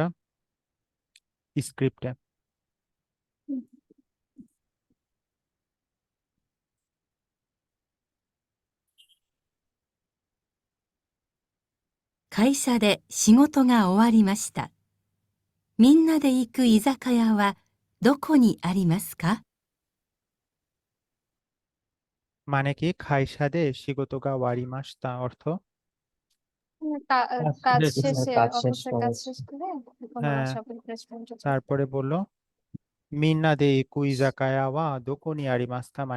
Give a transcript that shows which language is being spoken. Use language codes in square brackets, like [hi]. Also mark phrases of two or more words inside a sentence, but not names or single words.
[bn] স্ক্রিপ্টে। হুম। [ja] 会社で仕事が終わりました。みんなで行く居酒屋はどこにありますか？ [bn] মানে কি [ja] 会社で仕事が終わりました [bn] অর্থ? কাজ শেষ। শেষে, কাজ শেষ অফিসের করে কাজ শেষ করে এখন আমরা হ্যাঁ, সবাই রেস্টুরেন্টে যাবো। তারপরে বললো [ja] みんなで行く居酒屋はどこにありますか, [bn] মানে